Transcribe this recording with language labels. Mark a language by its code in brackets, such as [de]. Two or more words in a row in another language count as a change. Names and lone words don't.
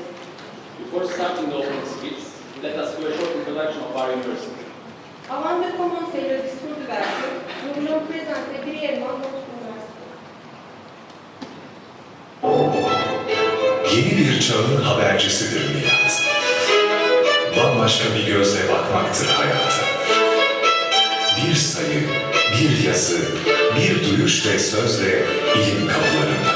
[en] Before starting the opening speech, let us do a short introduction of our university. [fr] Avant de commencer le discours d'ouverture, nous voulons présenter brièvement notre université. [tr] Yeni bir çağın habercisidir millet. Bambaşka bir gözle bakmaktır hayata. Bir sayı, bir yazı, bir duyuş ve sözle ilim kapılarında.